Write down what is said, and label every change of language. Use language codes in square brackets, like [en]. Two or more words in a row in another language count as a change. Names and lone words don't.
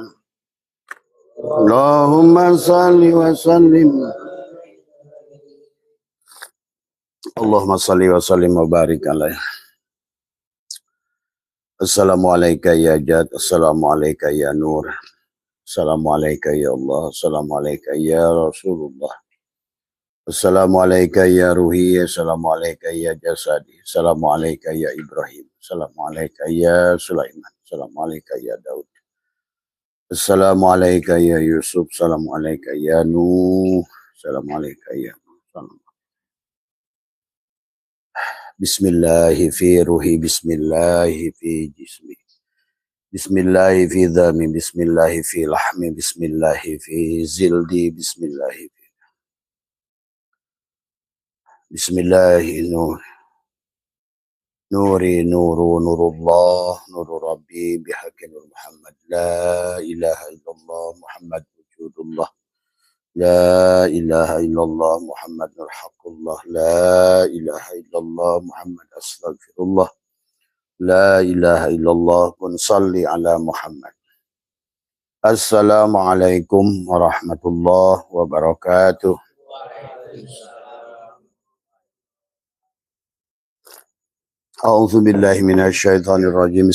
[ar] اللهم صل وسلم. اللهم صل وسلم وبارك عليه. السلام عليكم يا جد، السلام عليكم يا نور، السلام عليكم يا الله، السلام عليكم يا رسول الله، السلام عليكم يا روحي، السلام عليكم يا جسدي، السلام عليكم يا إبراهيم، السلام عليكم يا سليمان، السلام عليكم يا داود، السلام عليكم يا يوسف، السلام عليكم يا نوح، السلام عليكم يا محمد. بسم الله في روحي, بسم الله في جسمي، بسم الله في دمي، بسم الله في لحمي، بسم الله في جلدي، بسم الله في بسم الله نوري نور نور الله نور ربي بحق نور محمد، لا إله إلا الله محمد وجود الله، لا إله إلا الله محمد نور حق الله، لا إله إلا الله محمد أستغفر الله، لا إله إلا الله كن صل على محمد. السلام عليكم ورحمة الله وبركاته. أعوذ بالله من الشيطان الرجيم.